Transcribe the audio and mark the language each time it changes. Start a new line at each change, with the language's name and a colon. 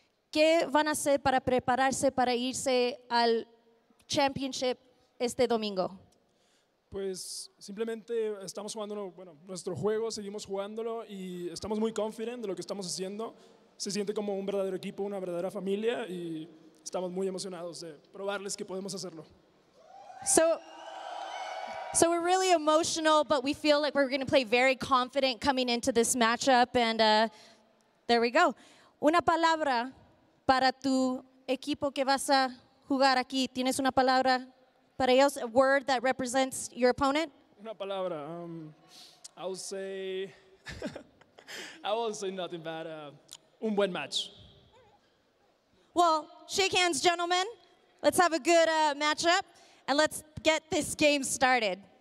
Spanish: ¿Qué van a hacer para prepararse para irse al Championship este domingo? Pues simplemente estamos jugando nuestro juego, seguimos jugándolo y estamos muy confident de lo que estamos haciendo. Se siente como un verdadero equipo, una verdadera familia y estamos muy emocionados de probarles que podemos hacerlo.
English: So we're really emotional, but we feel like we're going to play very confident coming into this matchup, and there we go.
Spanish: Una palabra para tu equipo que vas a jugar aquí. ¿Tienes una palabra para ellos?
English: A word that represents your opponent?
Spanish: Una palabra.
English: I will say nothing bad.
Spanish: Un buen match.
English: Well, shake hands, gentlemen. Let's have a good matchup, and let's get this game started.